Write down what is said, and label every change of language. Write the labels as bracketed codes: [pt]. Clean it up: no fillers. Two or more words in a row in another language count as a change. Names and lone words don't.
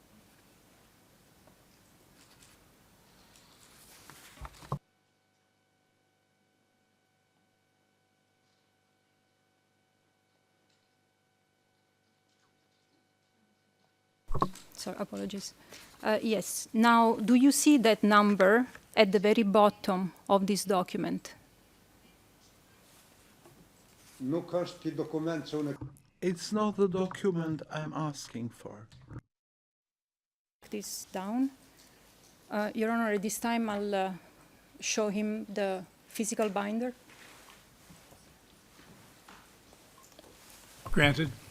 [en] Sorry, apologies. Yes, now, do you see that number at the very bottom of this document? [sq] Nuk është ky dokument që unë [en] It's not the document I'm asking for. This down. Your Honor, at this time I'll show him the physical binder. Granted.